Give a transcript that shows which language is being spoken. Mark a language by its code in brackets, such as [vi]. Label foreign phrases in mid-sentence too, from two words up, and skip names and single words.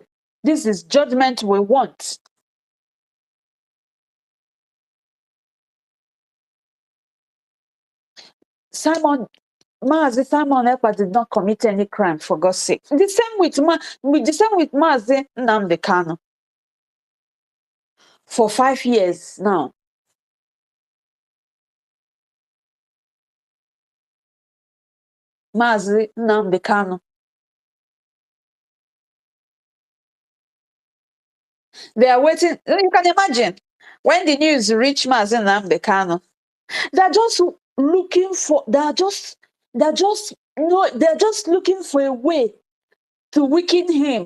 [en] This is judgment we want. Mazi Simon Ekpa did not commit any crime, for God's sake. The same with Mazi Nnamdi Kanu. For 5 years now. Mazi Nnamdi Kanu. They are waiting. You can imagine when the news reached Mazi Nnamdi Kanu. They're just looking for. They're just looking for a way to weaken him.